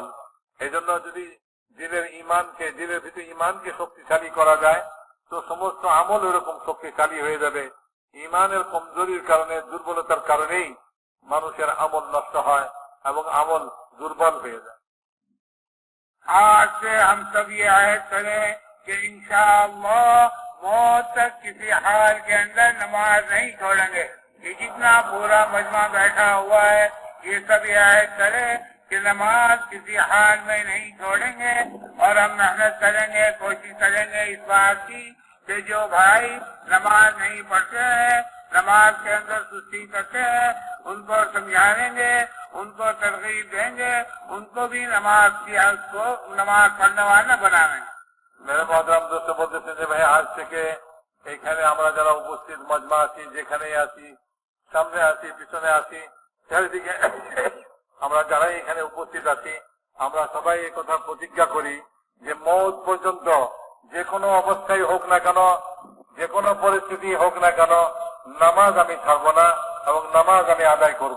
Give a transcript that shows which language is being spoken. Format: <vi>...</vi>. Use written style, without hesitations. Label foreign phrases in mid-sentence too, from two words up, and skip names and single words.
<bn>এই জন্য যদি দিলের ভিতরে ঈমানকে শক্তিশালী করা যায় তো সমস্ত আমল এরকম শক্তিশালী হয়ে যাবে। ঈমানের কমজোরির কারণে, দুর্বলতার কারণেই মানুষের আমল নষ্ট হয় এবং আমল দুর্বল হয়ে যায়।</bn> <ur>آج سے ہم سب یہ عہد کریں کہ انشاءاللہ موت تک کسی حال کے اندر نماز نہیں چھوڑیں گے. یہ جتنا پورا مجمع بیٹھا ہوا ہے یہ سب یہ عہد کریں کہ نماز کسی حال میں نہیں چھوڑیں گے، اور ہم محنت کریں گے، کوشش کریں گے اس بات کی کہ جو بھائی نماز نہیں پڑھتے ہیں، نماز کے اندر سستی کرتے ہیں، ان کو سمجھائیں گے، ان کو ترغیب دیں گے، ان کو بھی نماز پڑھنے والا بنائیں گے. میرے محترم دوست</ur> <bn>বলতেছেন যে ভাই, আজ থেকে এখানে আমরা যারা উপস্থিত মজমা আছি, যেখানেই আছি, সামনে আছি, পিছনে আছি, চারিদিকে আমরা যারাই এখানে উপস্থিত আছি, আমরা সবাই এই কথা প্রতিজ্ঞা করি যে মওত পর্যন্ত যে কোনো অবস্থায় হোক না কেন, যে কোনো পরিস্থিতি হোক না কেন, নামাজ আমি ছাড়বো না এবং নামাজ আমি আদায় করব।</bn>